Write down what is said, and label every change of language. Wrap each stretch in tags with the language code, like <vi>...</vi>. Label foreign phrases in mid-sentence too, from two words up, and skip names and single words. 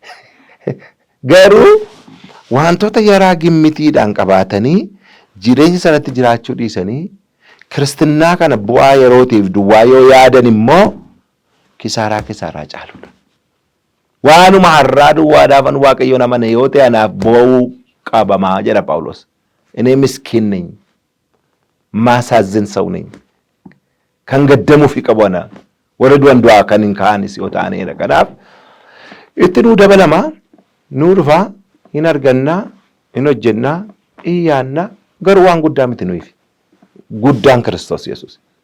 <om>Garuu wantoota yaraa gimmitiidhaan qabaatanii jireenya sanatti jiraachuu dhiisanii kiristinnaa kana bu'aa yerootiif duwwaa yoo yaadan immoo kisaaraa caaludha. Waanuma har'aa duwwaadhaafan Waaqayyoon amane yoo ta'e anaaf bo'uu qabamaa jedha Phaawulos.</om> <am>እኔ ምስኪን ነኝ ማሳዝን ሰው ነኝ</am> <om>kan gaddamu fi qabana warra du'an du'aa kan hin kaanis yoo ta'anidha. Kanaaf itti nuu dabalama nuu dhufa hin arganna hin hojjenna iyyaanna garuu waan guddaa miti nuuf guddaan Kiristoos Yesuus.</om>